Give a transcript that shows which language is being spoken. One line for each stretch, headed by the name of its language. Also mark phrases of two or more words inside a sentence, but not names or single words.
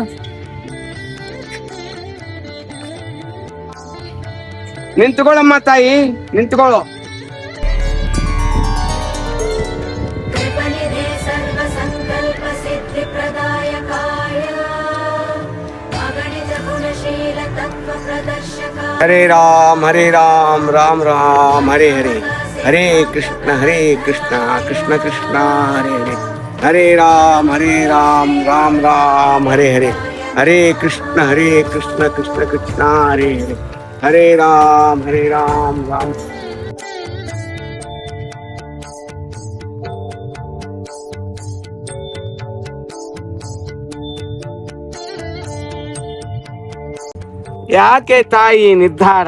Kannada: ನಿಂತ್ಕೊಳ್ಳಮ್ಮ ತಾಯಿ, ನಿಂತ್ಕೊಳ್ಳೋ. ಹರೇ ರಾಮ್ ರಾಮ್ ರಾಮ್ ಹರೇ ಹರೇ, ಹರೇ ಕೃಷ್ಣ ಕೃಷ್ಣ ಕೃಷ್ಣ ಹರೇ ಹರೇ, ಹರೇ ರಾಮ್ ರಾಮ್ ರಾಮ್ ಹರೇ ಹರೇ, ಹರೇ ಕೃಷ್ಣ ಕೃಷ್ಣ ಕೃಷ್ಣ ಹರೇ ಹರೇ, ಹರೇ ರಾಮ್ ರಾಮ್. ಯಾಕೆ ತಾಯಿ ನಿರ್ಧಾರ?